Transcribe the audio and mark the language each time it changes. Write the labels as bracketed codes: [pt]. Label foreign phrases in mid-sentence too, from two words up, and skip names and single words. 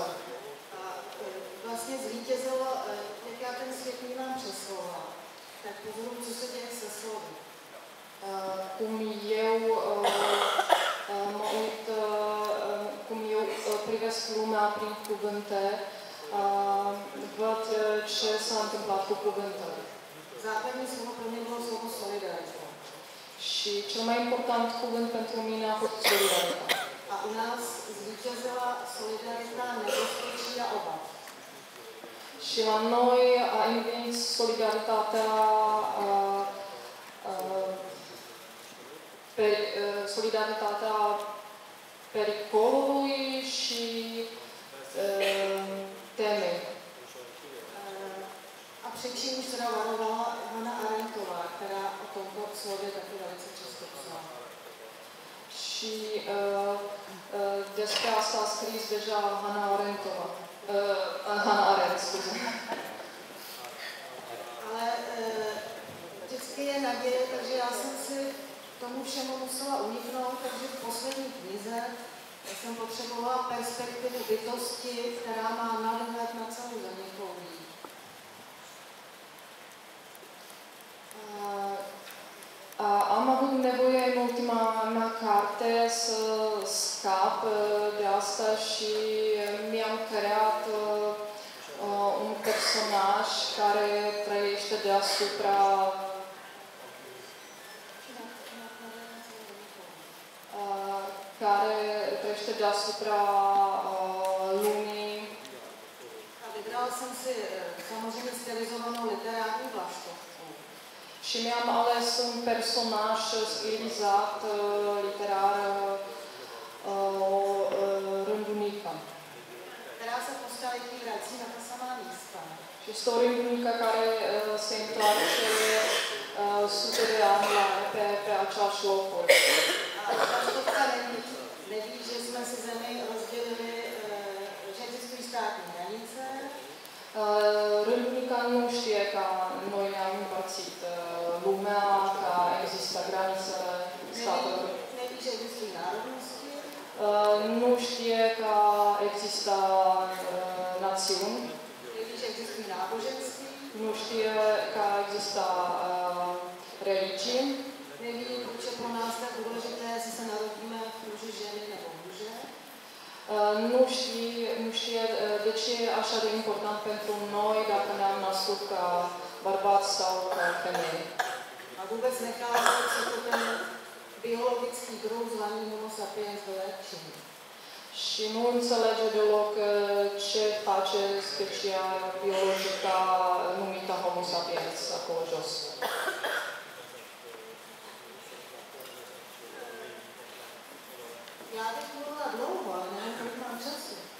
[cs] Vlastně zvítězilo, jak já ten svět vnímám přes slova, tak pozoruju, co se děje se slovy. [ro] Cum eu privesc lumea prin cuvinte, văd ce s-a întâmplat cu cuvintele. [cs] Základní slovo pro mě bylo slovo solidarita. [ro] Și cel mai important cuvânt pentru mine a fost solidaritate. [cs] A u nás zvítězila solidarita nebezpečí a obav. [ro] Și la noi a învins solidaritatea pericolului și temei. [cs] A před čím už teda varovala Hannah Arendtová, která o tomto slově taky velice často psala. [ro] Și despre asta a scris deja Hannah Arendt, scuze. [cs] Ale vždycky je naděje, takže já jsem si tomu všemu musela uniknout, takže v poslední knize jsem potřebovala perspektivu bytosti, která má nadhled na celou zeměkoulí. [ro] Am avut nevoie în ultima mea carte să scap de asta și mi-am creat un personaj care trăiește deasupra lumii. [cs] A vybrala jsem si samozřejmě stylizovanou literární vlaštovku. [ro] Și mi-am ales un personaj stilizat, literar, o rândunică. [cs] Která se po staletí vrací na ta samá místa. [ro] Și este o rândunică care se întoarce sute de ani pe același locuri. [cs] A vlaštovka neví, že jsme si zemi rozdělili, že existují státní hranice. [ro] Rândunica nu știe că noi ne-am împărțit lumea, că există granițele statelor. [cs] Neví, že existují národnosti. [ro] Nu știe că există națiuni. [cs] Neví, že existují náboženství. [ro] Nu știe că există religii. [cs] Neví, proč je pro nás tak důležité, jestli se [ro] nu știe de ce e așa de important pentru noi dacă ne-am născut ca bărbați sau ca femei. [cs] A vůbec nechápe, co to ten biologický druh zvaný Homo sapiens vylepší. [ro] Și nu înțelege deloc ce face specia biologică numită Homo sapiens acolo jos. [cs] Já bych mluvila dlouho, ale nevím, kolik mám času.